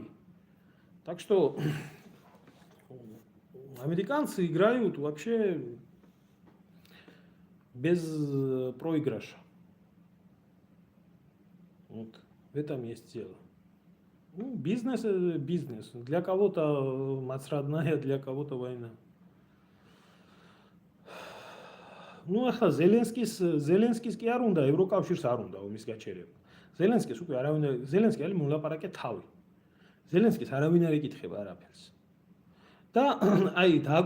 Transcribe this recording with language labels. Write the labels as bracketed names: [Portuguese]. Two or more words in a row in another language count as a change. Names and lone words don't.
[Russian] Так что американцы играют вообще без проигрыша. Вот в этом есть дело. Ну, бизнес – бизнес. Для кого-то мать родная, для кого-то война. Ну, [Georgian] ახლა ზელენსკის კი არ უნდა, ევროკავშირს არ უნდა ომის გაჩერება. ზელენსკის უკვე ზელენსკი არის მოლაპარაკე თავი. ზელენსკის არავინ არ ეკითხება არაფერს. და აი